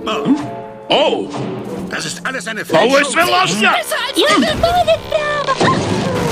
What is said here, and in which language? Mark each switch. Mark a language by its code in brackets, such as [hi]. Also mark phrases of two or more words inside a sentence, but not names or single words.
[de] Das ist alles eine Fälschung. [sr] Ovo je sve lažnjak. [de] Besser als die wirklich.